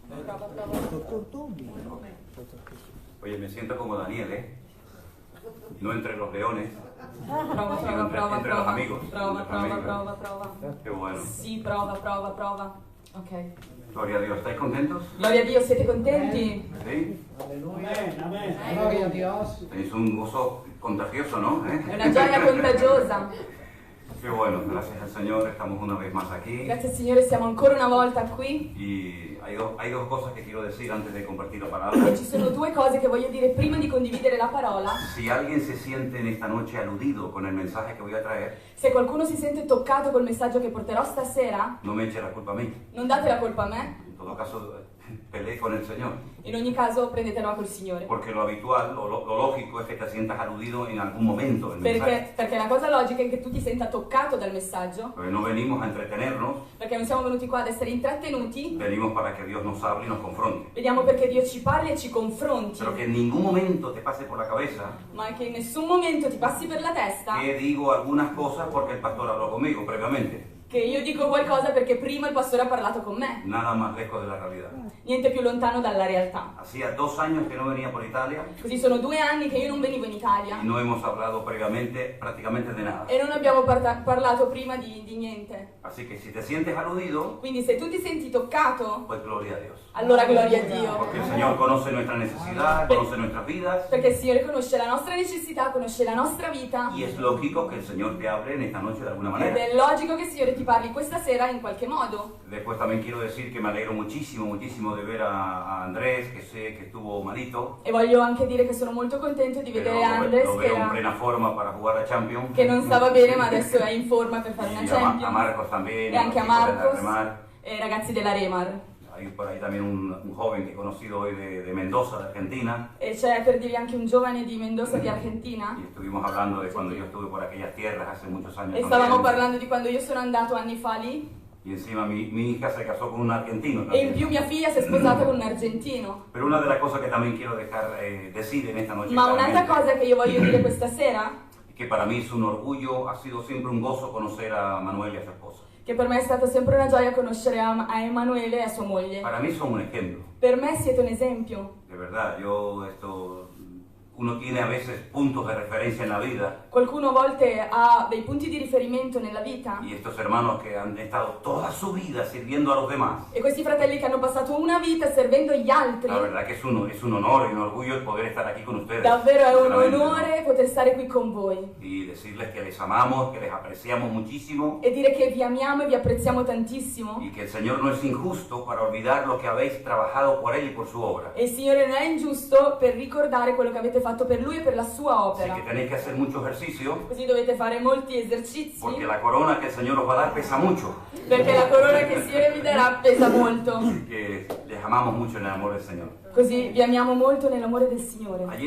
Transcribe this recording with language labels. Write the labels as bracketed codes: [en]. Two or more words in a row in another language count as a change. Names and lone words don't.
[es] Oye, me siento como Daniel, ¿eh? No entre los leones, entre los amigos. [it] Prova. [es] Qué bueno. [it] Sì, prova. Ok. [es] Gloria a Dios. ¿Estáis contentos? [it] Gloria a Dio, siete contenti? [es] ¿Sí? Amén. Gloria a Dios. Tenéis un gozo contagioso, ¿no? [it] È una gioia contagiosa. [es] Qué bueno, gracias al Señor, estamos una vez más aquí. [it] Grazie al Signore, siamo ancora una volta qui. [es] Y hay dos cosas que quiero decir antes de compartir la [it] E [es] palabra. [it] ci sono due cose che voglio dire prima di condividere la parola. [es] Si alguien se siente en esta noche aludido con el mensaje que voy a traer, [it] Se qualcuno si sente toccato col messaggio che porterò stasera, [es] no me eche la culpa a mí. [it] non date la colpa a me. [es] En todo caso, peleé con el Señor. [it] In ogni caso prendetela col Signore. [es] Porque lo habitual, lo lógico es que te sientas aludido en algún momento del mensaje. [it] Perché la cosa logica è che tu ti senta toccato dal messaggio, [es] Porque no venimos a entretenernos, [it] perché non siamo venuti qua ad essere intrattenuti, [es] venimos para que Dios nos hable y nos confronte. [it] vediamo perché Dio ci parli e ci confronti, [es] Pero que en ningún momento te pase por la cabeza [it] ma che in nessun momento ti passi per la testa [es] que digo algunas cosas porque el pastor habló conmigo previamente. [it] che io dico qualcosa perché prima il pastore ha parlato con me. [es] Nada más lejos de la realidad. [it] Niente più lontano dalla realtà. [es] Hacía 2 años que no venía por Italia [it] Così sono 2 anni che io non venivo in Italia [es] y no hemos hablado previamente prácticamente de nada. [it] e non abbiamo parlato prima di niente. [es] Así que si te sientes aludido, [it] Quindi se tu ti senti toccato, [es] pues gloria a Dios. [it] allora gloria a Dio. [es] Porque el Señor conoce nuestra necesidad, conoce nuestras vidas [it] Perché il Signore conosce la nostra necessità, conosce la nostra vita [es] y es lógico que el Señor te hable en esta noche de alguna [it] ed [es] manera. [it] è logico che il Signore ti parli questa sera in qualche modo. [es] Después también quiero decir que me alegro muchísimo de ver a Andrés, que sé que estuvo malito, [it] E voglio anche dire che sono molto contento di [es] pero [it] vedere Andres [es] lo [it] che, [es] veo en plena forma para jugar a Champions. [it] che non stava bene ma adesso è in forma per fare una [es] Y a [it] Champions. [es] Marcos también, [it] E anche a [es] los chicos de la [it] Marcos [es] Remar. [it] e i ragazzi della Remar. [es] Hay por ahí también un joven que he conocido hoy de Mendoza, de Argentina, [it] E c'è per dirvi anche un giovane di Mendoza di Argentina. [es] y estuvimos hablando de cuando yo estuve por aquellas tierras hace muchos años. [it] E [es] también. [it] stavamo parlando di quando io sono andato anni fa lì. [es] Y encima mi hija se casó con un argentino [it] E in [es] también. [it] più mia figlia si è sposata con un argentino. [es] Pero una de las cosas que también quiero dejar decir en esta noche, [it] Ma un'altra [es] claramente, [it] cosa che io voglio dire questa sera, [es] que para mí es un orgullo, ha sido siempre un gozo conocer a Manuel y a su esposa. [it] che per me è stata sempre una gioia conoscere a Emanuele e a sua moglie. [es] Para mí son un ejemplo, [it] Per me siete un esempio. [es] de verdad. Uno tiene a veces puntos de referencia en la vida [it] Qualcuno a volte ha dei punti di riferimento nella vita [es] y estos hermanos que han estado toda su vida sirviendo a los demás. [it] e questi fratelli che hanno passato una vita servendo gli altri. [es] La verdad que es un honor y un orgullo el poder estar aquí con ustedes. [it] Davvero è un [es] Sinceramente, [it] onore poter stare qui con voi [es] y decirles que les amamos, que les apreciamos muchísimo [it] e dire che vi amiamo e vi apprezziamo tantissimo. [es] y que el Señor no es injusto para olvidar lo que habéis trabajado por Él y por su obra. [it] E il Signore non è ingiusto per ricordare quello che avete fatto per Lui e per la sua [es] Así [it] opera. [es] que tenéis que hacer mucho ejercicio [it] Così dovete fare molti esercizi [es] porque la corona que el Señor os va a dar pesa mucho. [it] perché la corona che il Signore vi darà pesa molto. [es] Así que les amamos mucho en el amor del Señor. [it] Così vi amiamo molto nell'amore del Signore.